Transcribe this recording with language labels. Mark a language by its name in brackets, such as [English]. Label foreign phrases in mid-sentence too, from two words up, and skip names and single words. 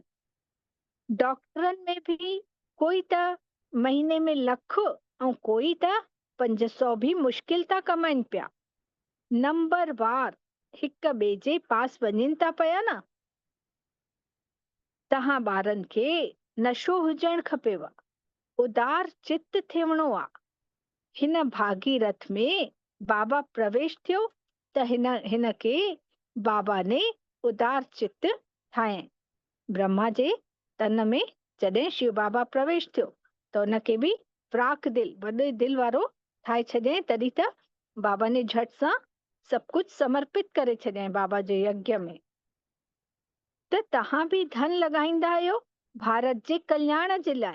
[Sindhi] डॉक्टरनि में बि कोई त महीने में 1,00,000 ऐं कोई त 500 बि मुश्किल था कमाइनि पिया। नंबरवार हिक ॿिए जे पास वञनि था पिया न। तव्हां ॿारनि खे नशो हुजणु खपेव, उदार चित्त थियणो आहे। हिन भागीरथ में बाबा प्रवेश थियो त हिन के बाबा ने उदार चित्त ठाहियईं। ब्रह्मा जे तन में जॾहिं शिव बाबा प्रवेश थियो त उनखे बि फ्राक दिल वॾे दिल वारो ठाहे छॾियईं। तॾहिं त बाबा ने झट सां सभु कुझु समर्पित करे छॾियईं बाबा जे यज्ञ में। त तव्हां बि धन लॻाईंदा आहियो भारत जे कल्याण जे लाइ।